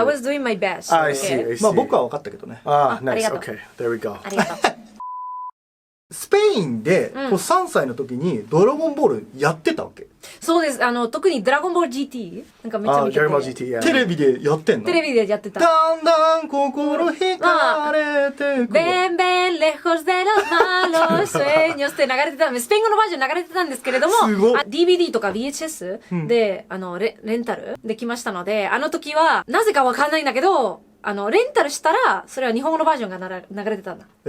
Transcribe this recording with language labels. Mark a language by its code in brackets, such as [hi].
[en] I was doing my best. I see. [ja] まあ僕は分かったけどね。 [en] Ah, nice. [ja] ありがとう。 [en] Okay, there we go. [ja] ありがとう。スペインで3歳の時にドラゴンボールやってたわけ？そうです。特にドラゴンボール GT なんかめっちゃ見てて。 [en] Dragon Ball GT, yeah. [ja] テレビでやってんの？テレビでやってた。だんだん心惹かれてく。 [es] Ven, ven, lejos de los malos sueños [ja] って流れてた。スペイン語のバージョン流れてたんですけれども、DVD とか VHS で、レンタルできましたので、あの時は、なぜかわかんないんだけど、レンタルしたら、それは日本語のバージョンが流れてたんだ。